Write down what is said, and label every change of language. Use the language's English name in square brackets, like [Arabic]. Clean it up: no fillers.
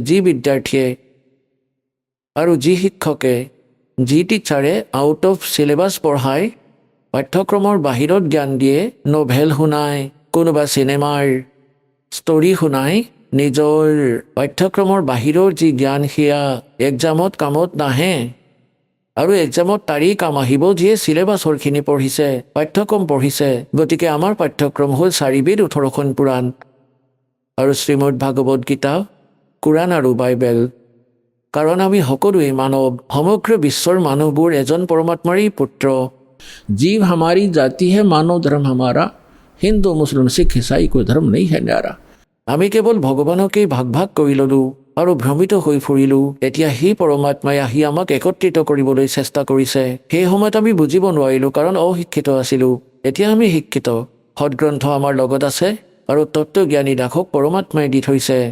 [Assamese] যি বিদ্যাৰ্থীয়ে আৰু যি শিক্ষকে, যি টিচাৰে আউট অফ চিলেবাছ পঢ়ায়, পাঠ্যক্ৰমৰ বাহিৰত জ্ঞান দিয়ে, নভেল শুনায়, কোনোবা চিনেমাৰ ষ্টৰী শুনায়, নিজৰ পাঠ্যক্ৰমৰ বাহিৰৰ যি জ্ঞান সেয়া এক্সামত কামত নাহে, আৰু এক্সামত তাৰেই কাম আহিব যিয়ে চিলেবাছৰখিনি পঢ়িছে, পাঠ্যক্ৰম পঢ়িছে। গতিকে আমাৰ পাঠ্যক্ৰম হ'ল 4 বেদ 18খন পুৰাণ আৰু শ্ৰীমদ ভাগৱত গীতা, কোৰাণ আৰু বাইবেল। কাৰণ আমি সকলোৱে মানৱ, সমগ্ৰ বিশ্বৰ মানুহবোৰ এজন পৰমাত্মাৰেই পুত্ৰ। [Hindi] जीव हमारी जाति है, मानव धर्म हमारा, हिंदू मुस्लिम सिख ईसाई कोई धर्म नहीं है न्यारा। [Assamese] আমি কেৱল ভগৱানকেই ভাগ ভাগ কৰি ল'লোঁ আৰু ভ্ৰমিত হৈ ফুৰিলোঁ। এতিয়া সেই পৰমাত্মাই আহি আমাক একত্ৰিত কৰিবলৈ চেষ্টা কৰিছে। সেই সময়ত আমি বুজিব নোৱাৰিলোঁ কাৰণ অশিক্ষিত আছিলোঁ। এতিয়া আমি শিক্ষিত, সদগ্ৰন্থ আমাৰ লগত আছে আৰু তত্ত্বজ্ঞানী দাসক পৰমাত্মাই দি থৈছে।